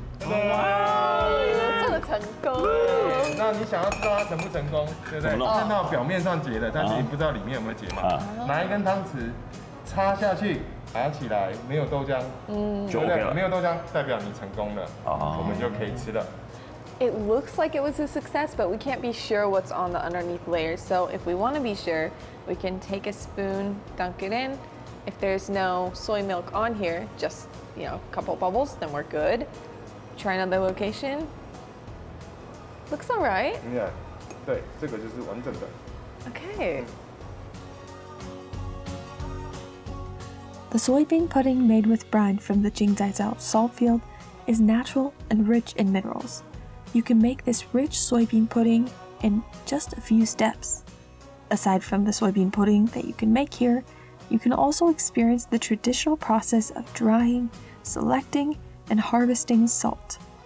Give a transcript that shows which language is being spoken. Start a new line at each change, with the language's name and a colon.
Chinese: 哇，做的成功。那你想要知道它成不成功，对不对？看到表面上结的，但是你不知道里面有没有结嘛？拿一根汤匙插下去，拿起来没有豆浆，就 OK 了。没有豆浆代表你成功了，我们就可以吃了。
English: It looks like it was a success, but we can't be sure what's on the underneath layers. So if we want to be sure, we can take a spoon, dunk it in. If there's no soy milk on here, just a couple bubbles, then we're good. Try another location. Looks all right.
Chinese: Yeah, 对，这个就是完整的。
English: Okay. The soybean pudding made with brine from the Jingzaijiao Salt Field is natural and rich in minerals. You can make this rich soybean pudding in just a few steps. Aside from the soybean pudding that you can make here, you can also experience the traditional process of drying, selecting, and harvesting salt.